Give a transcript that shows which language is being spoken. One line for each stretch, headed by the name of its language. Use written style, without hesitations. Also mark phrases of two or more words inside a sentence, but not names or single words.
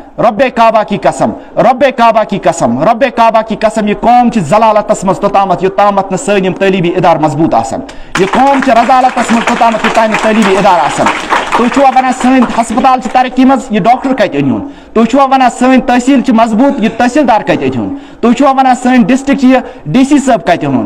Urdu: رب کعبہ کی قسم، رب کعبہ کی قسم، رب کعبہ کی قسم،
Kashmiri: یہ قوم چھ ضلالتس مز توتامت یوتامت نہ سٲنۍ یِم تعلیمی ادار مضبوط آسن، یہ قوم چھ رضالتس مز توتامت یوتام تعلیمی ادار آسن. تُہۍ چھُوا وَنان سٲنۍ ہسپتال چھِ ترقی منٛز، یہِ ڈاکٹر کتہِ أنۍہُن؟ تُہۍ چھُوا وَنان سٲنۍ تحصیل چھِ مضبوط، یہِ تحصیلدار کتہِ أنۍہُن؟ تُہۍ چھُوا وَنان سٲنۍ ڈسٹرک چھِ یہِ ڈی سی صٲب کتہِ اوٚنُن؟